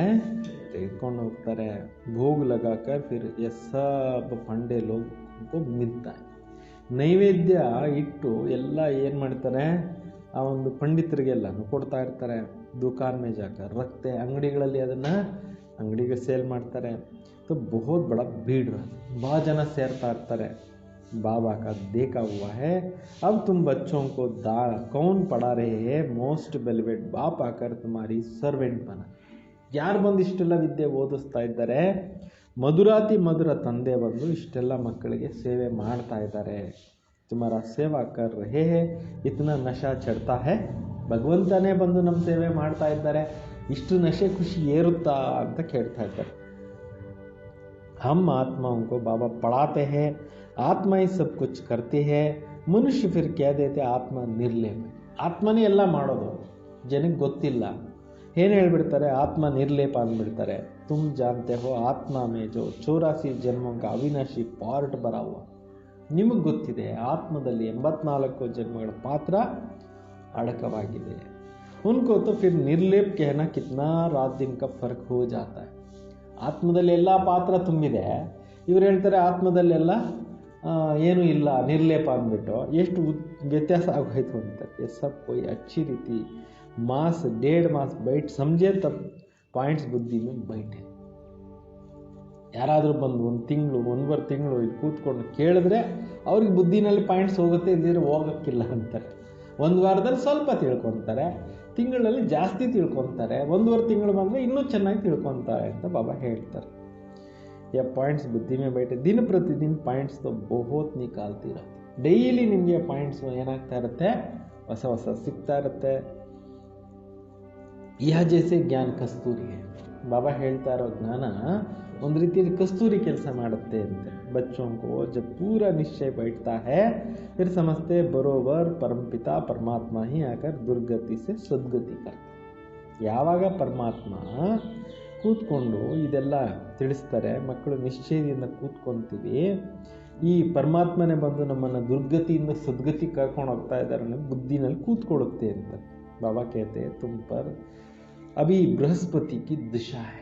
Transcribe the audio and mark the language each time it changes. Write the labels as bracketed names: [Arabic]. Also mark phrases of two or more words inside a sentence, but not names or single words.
[Kannada] ತೆಗೆದುಕೊಂಡು ಹೋಗ್ತಾರೆ. [Hindi] भोग लगाकर फिर ये सब पंडे लोग मिलता. [Kannada] ನೈವೇದ್ಯ ಇಟ್ಟು ಎಲ್ಲ ಏನು ಮಾಡ್ತಾರೆ? ಆ ಒಂದು ಪಂಡಿತರಿಗೆಲ್ಲನೂ ಕೊಡ್ತಾ ಇರ್ತಾರೆ. [Hindi] दुकान में जाकर रखते, [Kannada] ಅಂಗಡಿಗಳಲ್ಲಿ ಅದನ್ನು ಅಂಗಡಿಗೆ ಸೇಲ್ ಮಾಡ್ತಾರೆ. [Hindi] तो बहुत बड़ा भीड़ रहता, बहुत जन [Kannada] ಸೇರ್ತಾ ಇರ್ತಾರೆ. [Hindi] बाबा का देखा हुआ है. अब तुम बच्चों को दान कौन पढ़ा रहे हैं? [English] most beloved [Hindi] बाप आकर तुम्हारी सर्वेंट बना. [Kannada] ಯಾರು ಬಂದು ಇಷ್ಟೆಲ್ಲ ವಿದ್ಯೆ ಓದಿಸ್ತಾ ಇದ್ದಾರೆ? ಮಧುರಾತಿ ಮಧುರ ತಂದೆ ಬಂದು ಇಷ್ಟೆಲ್ಲ ಮಕ್ಕಳಿಗೆ ಸೇವೆ ಮಾಡ್ತಾ ಇದ್ದಾರೆ. [Hindi] तुम्हारा सेवा कर रहे हैं, इतना नशा चढ़ता है. [Kannada] ಭಗವಂತನೇ ಬಂದು ನಮ್ಮ ಸೇವೆ ಮಾಡ್ತಾ ಇದ್ದಾರೆ, ಇಷ್ಟು ನಶೆ ಖುಷಿ ಏರುತ್ತಾ ಅಂತ ಕೇಳ್ತಾ ಇದ್ದಾರೆ. [Hindi] हम आत्माओं को बाबा पढ़ाते हैं, आत्मा ही सब कुछ करती है. मनुष्य फिर कह देते आत्ಮ [Kannada] ನಿರ್ಲೇಪ. ಆತ್ಮನೇ ಎಲ್ಲ ಮಾಡೋದು, ಜನಕ್ಕೆ ಗೊತ್ತಿಲ್ಲ. ಏನು ಹೇಳ್ಬಿಡ್ತಾರೆ? ಆತ್ಮ ನಿರ್ಲೇಪ ಅಂದ್ಬಿಡ್ತಾರೆ. [Hindi] तुम जानते हो आत्मा में जो 84 जन्मों का अविनाशी पार्ट भरा हुआ. [Kannada] ನಿಮಗೆ ಗೊತ್ತಿದೆ ಆತ್ಮದಲ್ಲಿ 84 ಜನ್ಮಗಳ ಪಾತ್ರ ಅಡಕವಾಗಿದೆ. [Hindi] उनको तो फिर निर्लेप कहना कितना रात दिन का फर्क हो जाता है. [Kannada] ಆತ್ಮದಲ್ಲಿ ಎಲ್ಲ ಪಾತ್ರ ತುಂಬಿದೆ, ಇವ್ರು ಹೇಳ್ತಾರೆ ಆತ್ಮದಲ್ಲೆಲ್ಲ ಏನೂ ಇಲ್ಲ ನಿರ್ಲೇಪ ಅಂದ್ಬಿಟ್ಟು. ಎಷ್ಟು ವ್ಯತ್ಯಾಸ ಆಗೋಯ್ತು ಅಂತ. [Hindi] सब कोई अच्छी रीति मास 1.5 मास बैठ समझे तब पॉइंट्स बुद्धि में बैठे. [Kannada] ಯಾರಾದರೂ ಬಂದು ಒಂದು ತಿಂಗಳು 1.5 ತಿಂಗಳು ಇಲ್ಲಿ ಕೂತ್ಕೊಂಡು ಕೇಳಿದ್ರೆ ಅವ್ರಿಗೆ ಬುದ್ಧಿನಲ್ಲಿ ಪಾಯಿಂಟ್ಸ್ ಹೋಗುತ್ತೆ, ಇಲ್ಲಿದ್ರೆ ಹೋಗೋಕ್ಕಿಲ್ಲ ಅಂತಾರೆ. 1 ವಾರದಲ್ಲಿ ಸ್ವಲ್ಪ ತಿಳ್ಕೊತಾರೆ, ತಿಂಗಳಲ್ಲಿ ಜಾಸ್ತಿ ತಿಳ್ಕೊತಾರೆ, 1.5 ತಿಂಗಳು ಬಂದರೆ ಇನ್ನೂ ಚೆನ್ನಾಗಿ ತಿಳ್ಕೊತಾರೆ ಅಂತ ಬಾಬಾ ಹೇಳ್ತಾರೆ. [Hindi] या पॉइंट्स बुद्धि में बैठे दिन प्रतिदिन ಪಾಯಿಂಟ್ಸ್ तो बहुत निकालती रहती. [Kannada] ಡೈಲಿ ನಿಮಗೆ ಪಾಯಿಂಟ್ಸ್ ಏನಾಗ್ತಾ ಇರುತ್ತೆ, ಹೊಸ ಹೊಸ ಸಿಗ್ತಾ ಇರುತ್ತೆ. [Hindi] यह जैसे ज्ञान कस्तूरी. [Kannada] ಬಾಬಾ ಹೇಳ್ತಾ ಇರೋ ಜ್ಞಾನ ಒಂದು ರೀತಿಯಲ್ಲಿ ಕಸ್ತೂರಿ ಕೆಲಸ ಮಾಡುತ್ತೆ ಅಂತೆ. [Hindi] बच्चों को जब पूरा निश्चय बैठता है फिर समझते बरोबर परमपिता परमात्मा ही आकर दुर्गति से सद्गति करते. [Kannada] ಯಾವಾಗ ಪರಮಾತ್ಮ ಕೂತ್ಕೊಂಡು ಇದೆಲ್ಲ ತಿಳಿಸ್ತಾರೆ, ಮಕ್ಕಳು ನಿಶ್ಚಯದಿಂದ ಕೂತ್ಕೊಂತೀವಿ, ಈ ಪರಮಾತ್ಮನೇ ಬಂದು ನಮ್ಮನ್ನು ದುರ್ಗತಿಯಿಂದ ಸದ್ಗತಿ ಕರ್ಕೊಂಡು ಹೋಗ್ತಾ ಇದ್ದಾರೆ ಅನ್ನೋ ಬುದ್ಧಿನಲ್ಲಿ ಕೂತ್ಕೊಳ್ಳುತ್ತೆ ಅಂತ ಬಾಬಾ ಕೇತೆ. [Hindi] तुम पर अभी बृहस्पति की दिशा है.